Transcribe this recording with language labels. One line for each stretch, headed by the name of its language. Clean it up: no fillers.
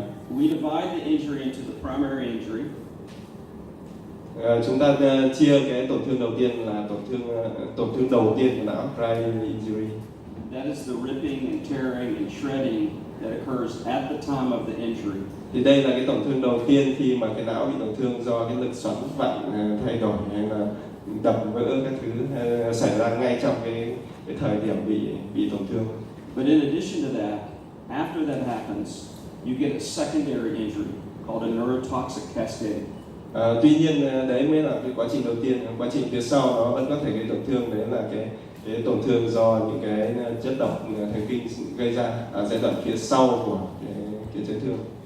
English: We divide the injury into the primary injury.
Vietnamese: Chúng ta chia cái tổn thương đầu tiên là tổn thương đầu tiên của não,
English: primary injury. That is the ripping and tearing and shredding that occurs at the time of the injury.
Vietnamese: Thì đây là cái tổn thương đầu tiên khi mà cái não bị tổn thương do cái lực xoắn vặn thay đổi hay là đập vỡ các thứ xảy ra ngay trong cái thời điểm bị tổn thương.
English: But in addition to that, after that happens, you get a secondary injury called a neurotoxic cascade.
Vietnamese: Tuy nhiên đấy mới là cái quá trình đầu tiên, quá trình phía sau nó vẫn có thể gây tổn thương, đấy là cái tổn thương do những cái chất độc thần kinh gây ra ở giai đoạn phía sau của cái chấn thương.